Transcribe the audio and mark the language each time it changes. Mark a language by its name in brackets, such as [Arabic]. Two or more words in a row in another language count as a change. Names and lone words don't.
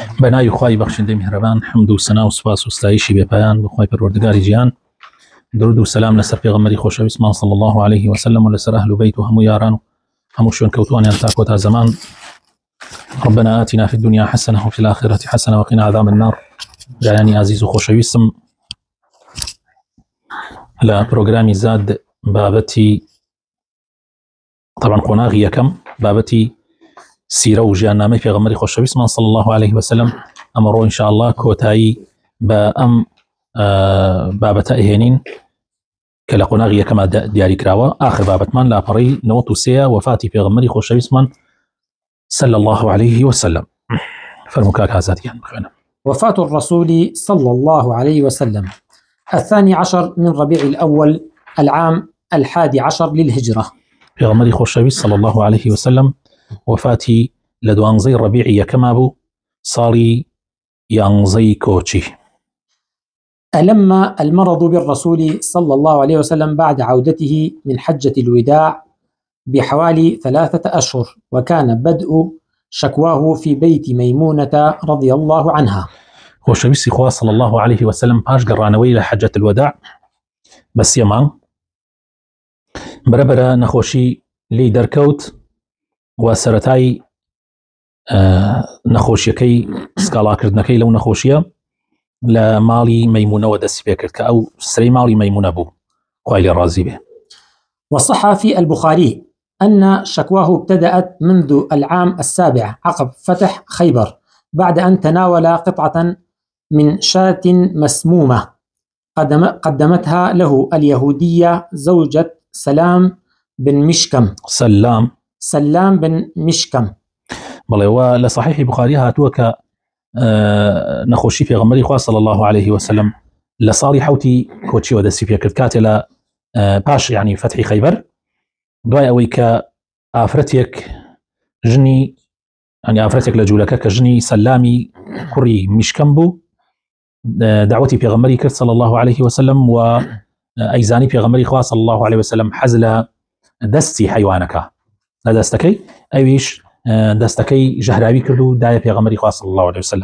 [Central Kurdish] بەناوی خوای بەخشندەی میهرەبان حەمد و سەنا و سوپاس و ستایشی بێپایان بەخوای پەروەردگاری گیان، درود و سەلام لەسەر پێغەمبەری خۆشەویستمان [Arabic] صلی الله عليه وسلم [Central Kurdish] و لەسەر ئەهل و بەیت و هەموو یاران و هەموو شوێن کەوتوانیان تا کۆتا زەمان. [Arabic] ربنا آتنا في الدنيا حسنة وفي الآخرة حسنة وقنا عذاب النار. [Central Kurdish] جایانی عزیز و خۆشەویستم، لە پرۆگرامی زاد بابەتی طبعا قۆناغی یەکەم بابەتی سیرە و ژیاننامەی پێغەمبەری خۆشەویستمان [Arabic] صلی الله عليه وسلم [Central Kurdish] ئەمەڕۆ [Arabic] ان شاء الله [Central Kurdish] کۆتایی بە ئەم بابەتە ئەهێنین کە لە قۆناغی یەکەمە دیاری کراوە. آخر بابەتمان لاپەڕەی 93 وفاتی پێغەمبەری خۆشەویستمان [Arabic] صلى الله عليه وسلم. [Central Kurdish] فرموكاك هازاتيان بخينا. [Arabic] وفاة الرسول صلى الله عليه وسلم 12 من ربيع الأول العام 11 للهجرة. [Central Kurdish] پێغەمبەری خۆشەویست [Arabic] صلى الله عليه وسلم [Central Kurdish] وفاتی لە 12 ربيع یەکەما بوو، ساڵی 11 کۆچی. [Arabic] ألم المرض بالرسول صلى الله عليه وسلم بعد عودته من حجة الوداع بحوالي 3 أشهر، وكان بدء شكواه في بيت ميمونة رضي الله عنها. [Central Kurdish] خۆشەویستی خوا [Arabic] صلى الله عليه وسلم [Central Kurdish] پاش گەڕانەوەی لە [Arabic] حەجەت الوداع [Central Kurdish] بە 3 مانگ بەرەبەرە نەخۆشی لی دەرکەوت و سەرەتای نەخۆشیەکەی سکاڵاکردنەکەی لەو نەخۆشیە لە ماڵی مەیمونەوە دەستی پێ کرد کە ئەو سرەی ماڵی مەیمونە بوو، خوای لێ ڕازی بێ. [Arabic] وصح في البخاري أن شكواه ابتدأت منذ العام 7 عقب فتح خيبر، بعد أن تناول قطعة من شاة مسمومة قدمتها له اليهودية زوجة سلام بن مشكم. سلام بن مشكم. [Central Kurdish] بەڵێ وە لە صحیحی بخاری هاتووە کە نەخۆشی پێغەمبەری خوا [Arabic] صلی الله عليه وسلم [Central Kurdish] لە ساڵی حوتی کۆچیەوە دەستی پێ کرد، کاتێ لە پاش یعنی فتحی خەیبەر، دوای ئەوەی کە ئافرەتێک ژنی ئافرەتێک لە جوولەکە کە ژنی سەلامی کوڕی میشکەم بوو دعوەتی پێغەمبەری کرد [Arabic] صلی الله عليه وسلم [Central Kurdish] و ئەیزانی پێغەمبەری خوا [Arabic] صلی الله عليه وسلم [Central Kurdish] حەز لە دەستی حیوانەکە لە دەستەکەی، ئەویش دەستەکەی ژەهراوی کرد و دایە پێغەمبەری خوا [Arabic] صلی الله عليه وسلم.